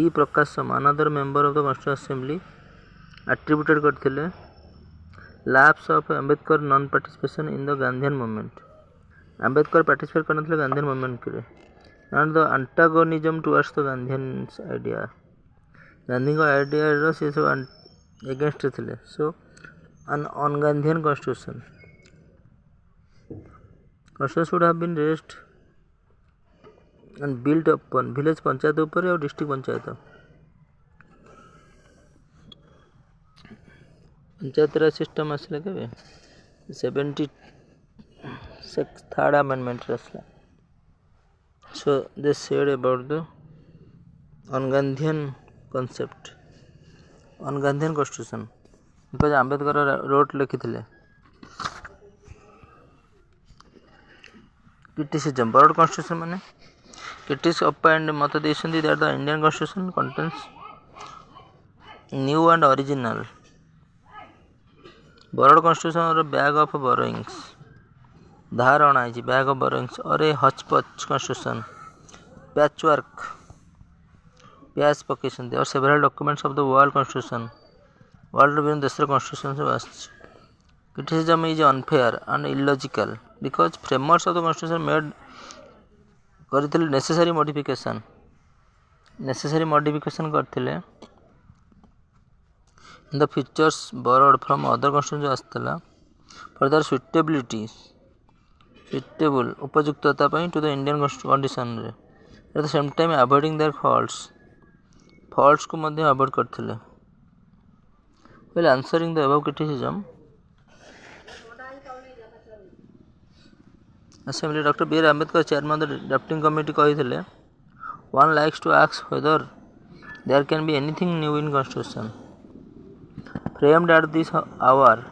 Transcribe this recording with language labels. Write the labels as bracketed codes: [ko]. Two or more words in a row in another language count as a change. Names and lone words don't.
[en] Prakasham, another member of the Constituent Assembly, attributed କରିଥିଲେ lapse of Ambedkar non-participation in the Gandhian movement. Ambedkar participate କରିନଥିଲେ Gandhian movement ରେ and the antagonism towards the Gandhian's idea. [or] ଗାନ୍ଧୀଙ୍କ ଆଇଡ଼ିଆର ସେ ସବୁ against ଥିଲେ. [en] So an un-Gandhian constitution. Constitution should have been raised and built upon village पंचायत ଉପରେ ଆଉ district पंचायत. [or] पंचायत राज सिस्टम ଆସିଲା କେବେ 73rd amendment ରେ ଆସିଲା. [en] So they said about the un-Gandhian concept, un-Gandhian constitution, because Ambedkar wrote ଲେଖିଥିଲେ. Criticism, broad constitution ମାନେ critics opined [or] ମତ ଦେଇଛନ୍ତି [en] that the Indian constitution contains new and original. Borrowed constitution or a bag of borrowings. [or] ଧାର ଅଣା ହେଇଛି [en] bag of borrowings or a hodgepodge constitution. Patchwork. [or] ପ୍ୟାଚ୍ ପକେଇଛନ୍ତି [en] or several documents of the world constitution. [or] World ବିଭିନ୍ନ ଦେଶର constitution ସବୁ ଆସିଛି. [en] Criticism is unfair and illogical because framers of the constitution made କରିଥିଲେ necessary modification କରିଥିଲେ in the features borrowed from other constitutions ଆସିଥିଲା for their suitable [or] ଉପଯୁକ୍ତତା ପାଇଁ [en] to the Indian condition ରେ at the same time avoiding their faults [or] କୁ ମଧ୍ୟ [en] avoid କରିଥିଲେ. While answering the above criticism, Assembly Dr. B. R. Ambedkar, chairman of the drafting committee, କହିଥିଲେ one likes to ask whether there can be anything new in constitution framed at this hour.